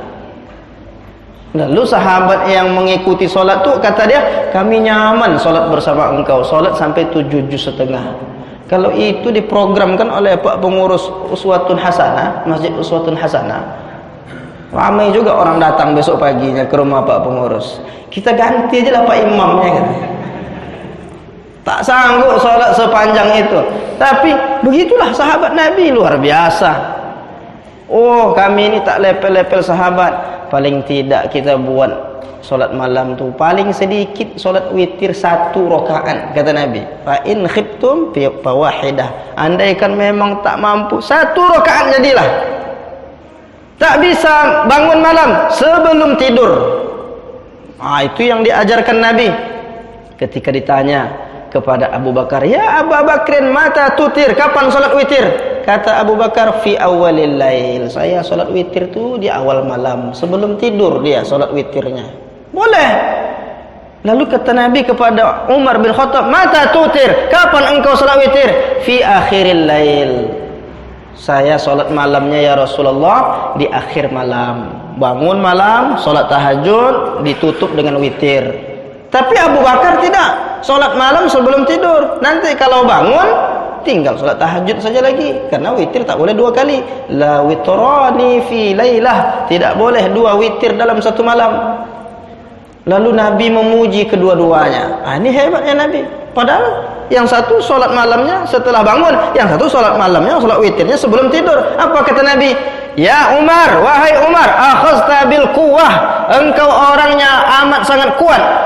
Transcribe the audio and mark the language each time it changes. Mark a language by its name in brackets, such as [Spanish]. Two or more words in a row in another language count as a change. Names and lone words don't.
[Indonesian] Lalu sahabat yang mengikuti solat tu kata dia, kami nyaman solat bersama engkau, solat sampai 7 juz setengah. Kalau itu diprogramkan oleh Pak Pengurus Uswatun Hasanah, Masjid Uswatun Hasanah, ramai juga orang datang besok paginya ke rumah Pak Pengurus. Kita ganti aja lah Pak Imamnya gitu. Tak sanggup solat sepanjang itu. Tapi begitulah sahabat Nabi, luar biasa. Oh, kami ini tak lepel-lepel sahabat. Paling tidak kita buat solat malam tu paling sedikit solat witir 1 rakaat kata Nabi. [Arabic] فإن خفتم فواحدة. [Indonesian] Andaikan memang tak mampu 1 rakaat jadilah. Tak bisa bangun malam sebelum tidur. Itu yang diajarkan Nabi. Ketika ditanya kepada Abu Bakar, [Arabic] يا أبا بكر متى توتر, [Indonesian] kapan solat witir? Kata Abu Bakar, [Arabic] في أول الليل, [Indonesian] saya solat witir tu di awal malam, sebelum tidur dia solat witirnya. Boleh. Lalu kata Nabi kepada Umar bin Khattab, [Arabic] متى توتر, [Indonesian] kapan engkau solat witir? [Arabic] في آخر الليل, [Indonesian] saya solat malamnya [Arabic] يا رسول الله [Indonesian] di akhir malam. Bangun malam, solat tahajud, ditutup dengan witir. Tapi Abu Bakar tidak, solat malam sebelum tidur. Nanti kalau bangun tinggal solat tahajud saja lagi, karena witir tak boleh 2 kali. [Arabic] لا وتران في ليلة, [Indonesian] tidak boleh 2 witir dalam satu malam. Lalu Nabi memuji kedua-duanya. Ini hebatnya Nabi. Padahal yang satu solat malamnya setelah bangun, yang satu solat malamnya, solat witirnya sebelum tidur. Apa kata Nabi? [Arabic] يا عمر, [Indonesian] wahai Umar, [Arabic] أخذت بالقوة, [Indonesian] engkau orangnya amat sangat kuat.